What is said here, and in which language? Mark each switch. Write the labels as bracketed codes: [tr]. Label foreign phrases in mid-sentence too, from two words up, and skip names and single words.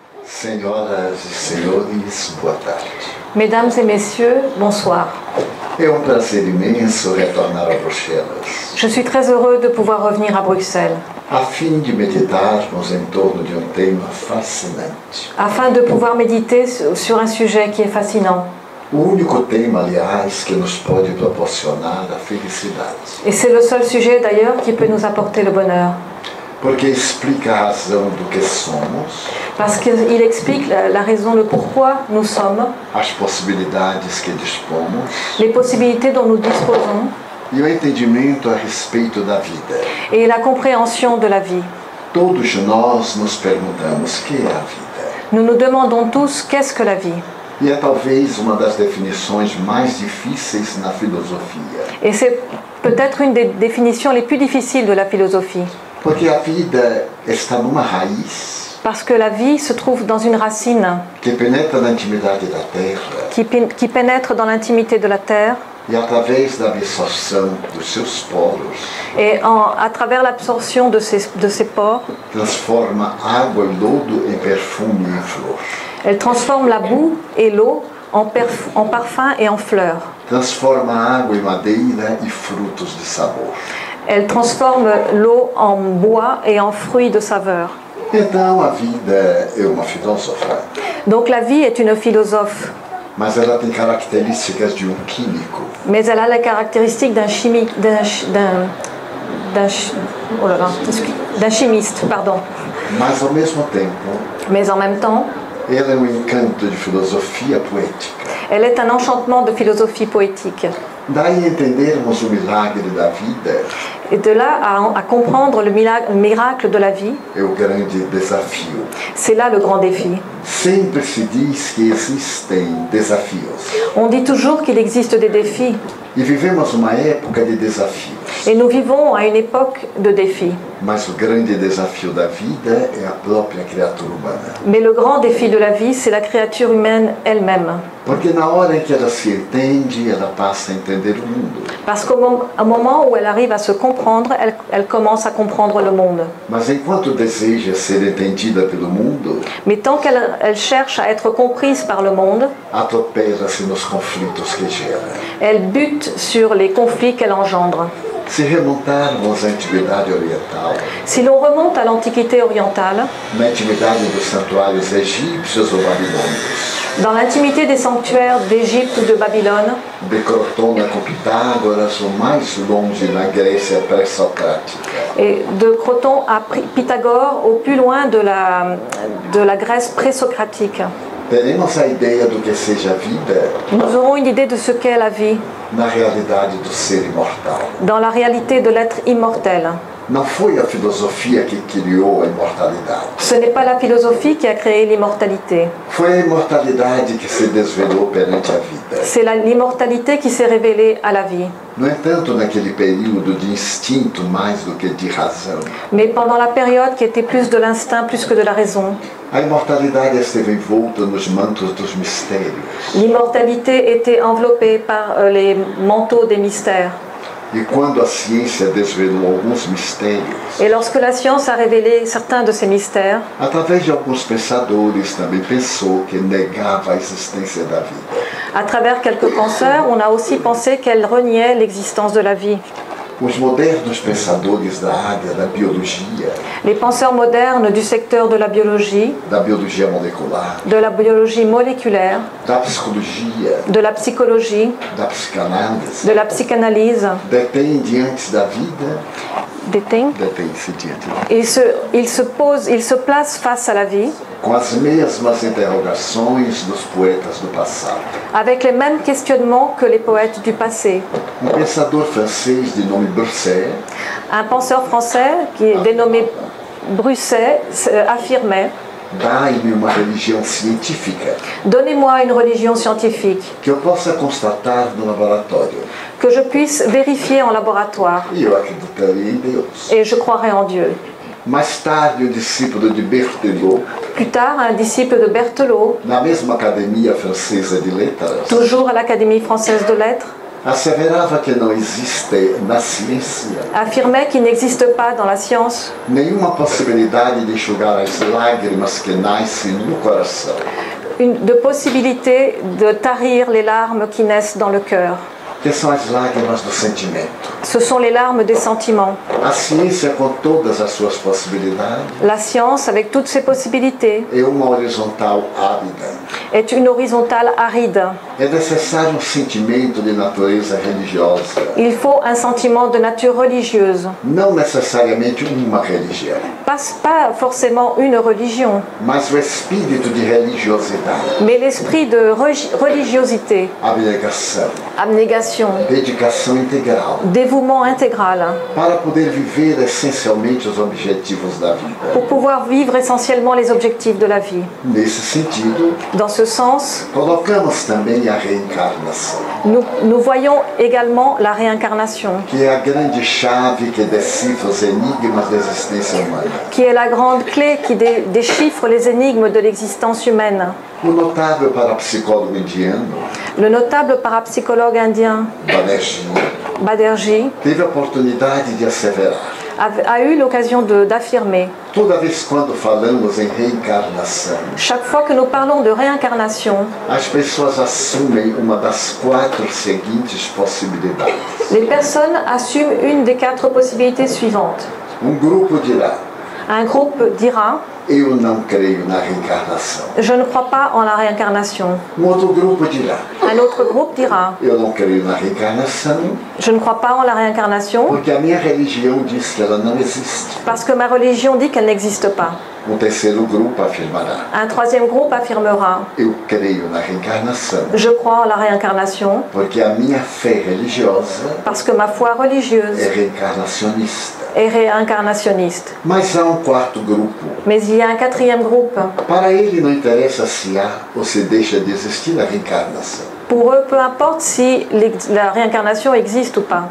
[pt] Senhoras e senhores, boa tarde. [fr] Mesdames et messieurs, bonsoir. [pt] É prazer imenso retornar a Bruxelas, [fr] Je suis très heureux de pouvoir revenir à Bruxelles [pt] a fim de meditarmos em torno de tema fascinante. [fr] afin de pouvoir méditer sur un sujet qui est fascinant. [pt] O único tema, aliás, que nos pode proporcionar a felicidade, [fr] Et c'est le seul sujet d'ailleurs qui peut nous apporter le bonheur. [pt] porque explica a razão do que somos, [fr] Parce qu'il explique la raison, le pourquoi nous sommes, [pt] as possibilidades que dispomos [fr] les possibilités dont nous disposons [pt] e o entendimento a respeito da vida. [fr] et la compréhension de la vie. [pt] Todos nós nos perguntamos: que é a vida? [fr] Nous nous demandons tous qu'est-ce que la vie. [pt] E é talvez uma das definições mais difíceis na filosofia, [fr] Et c'est peut-être une des définitions les plus difficiles de la philosophie. [pt] porque a vida está numa raiz [fr] Parce que la vie se trouve dans une racine [pt] que penetra na intimidade da terra [fr] qui pénètre dans l'intimité de la terre [pt] e, através da absorção dos seus poros, [fr] et à travers l'absorption de ces pores, [pt] transforma água e lodo em perfume e em flor. [fr] elle transforme la boue et l'eau en parfum et en fleurs. [pt] Transforma água em madeira e frutos de sabor. [fr] Elle transforme l'eau en bois et en fruits de saveur. [pt] Então a vida é uma filósofa, [fr] Donc la vie est une philosophe, [pt] mas ela tem características de químico. [fr] mais elle a les caractéristiques d'un chimiste, pardon. [pt] Mas ao mesmo tempo, [fr] Mais en même temps, [pt] ela é encanto de filosofia poética. [fr] elle est un enchantement de philosophie poétique. [pt] Daí entendermos o milagre da vida [fr] Et de là à comprendre le miracle de la vie, [pt] é o grande desafio. [fr] c'est là le grand défi. [pt] Sempre se diz que existem desafios. [fr] On dit toujours qu'il existe des défis, [pt] E vivemos uma época de desafios. [fr] et nous vivons à une époque de défis. [pt] Mas o grande desafio da vida é a própria criatura humana. [fr] Mais le grand défi de la vie, c'est la créature humaine elle-même. [pt] Porque na hora em que ela se entende, ela passa a entender o mundo. [fr] Parce qu'au moment où elle arrive à se comprendre, elle commence à comprendre le monde. [pt] Mas enquanto deseja ser entendida pelo mundo, [fr] Mais tant qu'elle cherche à être comprise par le monde, [pt] atropela-se nos conflitos que gera. [fr] elle bute sur les conflits qu'elle engendre. [pt] Se remontarmos à antiguidade oriental, [fr] Si l'on remonte à l'Antiquité orientale, [pt] na intimidade dos santuários egípcios ou babilônicos, [fr] dans l'intimité des sanctuaires d'Égypte ou de Babylone, [pt] de Crotona com Pitágoras ou mais longe na Grécia pré-socrática, [fr] et de Croton à Pythagore, au plus loin de la Grèce pré-socratique, [pt] teremos a ideia do que seja a vida [fr] nous aurons une idée de ce qu'est la vie, [pt] na realidade do ser imortal. [fr] dans la réalité de l'être immortel. [pt] Não foi a filosofia que criou a imortalidade. [fr] Ce n'est pas la philosophie qui a créé l'immortalité. [pt] Foi a imortalidade que se desvelou perante a vida. [fr] C'est l'immortalité qui s'est révélée à la vie. [pt] No entanto, naquele período de instinto mais do que de razão, [fr] Mais pendant la période qui était plus de l'instinct plus que de la raison, [pt] a imortalidade esteve envolta nos mantos dos mistérios. [fr] l'immortalité était enveloppée par les manteaux des mystères. [pt] E quando a ciência desvelou alguns mistérios, [fr] Et lorsque la science a révélé certains de ces mystères, [pt] através de alguns pensadores, também pensou que negava a existência da vida. [fr] à travers quelques penseurs, on a aussi pensé qu'elle reniait l'existence de la vie. [pt] Os modernos pensadores da área da biologia, [fr] Les penseurs modernes du secteur de la biologie [pt] molecular, [fr] de la biologie moléculaire, [pt] da psicologia, [fr] de la psychologie, [pt] da psicanálise, [fr] de la psychanalyse, [pt] detêm diante da vida, detêm-se diante da vida, [fr] ils se placent face à la vie [pt] com as mesmas interrogações dos poetas do passado. [fr] avec les mêmes questionnements que les poètes du passé. [pt] Pensador francês de nome Broussais, [fr] Un penseur français qui est dénommé Broussais affirmait: [pt] dai-me uma religião científica [fr] donnez-moi une religion scientifique [pt] que eu possa constatar no laboratório. [fr] que je puisse vérifier en laboratoire [pt] E eu acreditaria em Deus. [fr] et je croirai en Dieu. [pt] Mais tarde, discípulo de Berthelot, [fr] Plus tard, un disciple de Berthelot, [pt] na mesma academia francesa de letras, [fr] toujours à l'Académie française de lettres, [pt] asseverava que não existe na ciência [fr] affirmait qu'il n'existe pas dans la science [pt] nenhuma possibilidade de enxugar as lágrimas que nascem no coração. [fr] de possibilité de tarir les larmes qui naissent dans le cœur. [pt] Que são as lágrimas do sentimento. [fr] Ce sont les larmes des sentiments. [pt] A ciência, com todas as suas possibilidades, [fr] La science, avec toutes ses possibilités, [pt] é uma horizontal árida. [fr] est une horizontale aride. [pt] É necessário um sentimento de natureza religiosa, [fr] Il faut un sentiment de nature religieuse. [pt] não necessariamente uma religião, [fr] Pas forcément une religion, [pt] mas o espírito de religiosidade, [fr] mais l'esprit de religiosité, [pt] abnegação, [fr] abnégation, [pt] dedicação integral, [fr] dévouement intégral, [pt] para poder viver essencialmente os objetivos da vida. [fr] pour pouvoir vivre essentiellement les objectifs de la vie. [pt] Nesse sentido, [fr] Dans ce sens, [pt] colocamos também a reencarnação, [fr] nous voyons également la réincarnation, [pt] que é a grande chave que decifra os enigmas da existência humana. [fr] qui est la grande clé qui déchiffre les énigmes de l'existence humaine. [pt] O notável parapsicólogo indiano, [fr] Le notable parapsychologue indien Baderji [pt] teve a oportunidade de asseverar: [fr] a eu l'occasion d'affirmer, [pt] toda vez quando falamos em reencarnação, [fr] chaque fois que nous parlons de réincarnation, [pt] as pessoas assumem uma das 4 seguintes possibilidades. [fr] les personnes assument une des 4 possibilités suivantes. [pt] Um grupo dirá: [fr] Un groupe dira [pt] eu não creio na reencarnação. [fr] « Je ne crois pas en la réincarnation ». [pt] Um outro grupo dirá: [fr] Un autre groupe dira [pt] eu não creio na reencarnação [fr] « Je ne crois pas en la réincarnation [pt] porque a minha religião diz que ela não existe. [fr] parce que ma religion dit qu'elle n'existe pas ». [pt] Um terceiro grupo afirmará: [fr] Un troisième groupe affirmera [pt] eu creio na reencarnação [fr] « Je crois en la réincarnation [pt] porque a minha fé religiosa [fr] parce que ma foi religieuse [pt] é reencarnacionista. [fr] est réincarnationniste ». [pt] Mas há um quarto grupo. [fr] Mais il y a un 4e groupe. [pt] Para ele não interessa se há ou se deixa de existir a reencarnação. [fr] Pour eux, peu importe si la réincarnation existe ou pas.